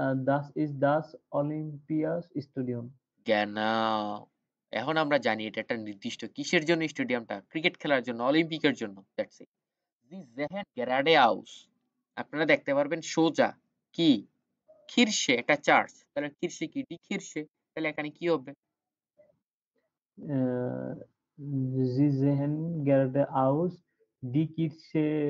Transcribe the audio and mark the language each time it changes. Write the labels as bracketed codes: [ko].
[de] Das ist das Olympiastadion. [bn] genau, এখন আমরা জানি এটা একটা নির্দিষ্ট কিসের জন্য স্টেডিয়ামটা? ক্রিকেট খেলার জন্য, অলিম্পিকের জন্য। That's it. [de] জি জেহেন গ্যারাডে হাউস, [bn] আপনারা দেখতে পারবেন সোজা কি খিরসে একটা চার্চ, তাহলে খিরসে কি? ডি খিরসে, তাহলে এখানে কি হবে? [de] Äh, Sie sehen gerade aus, die Kirche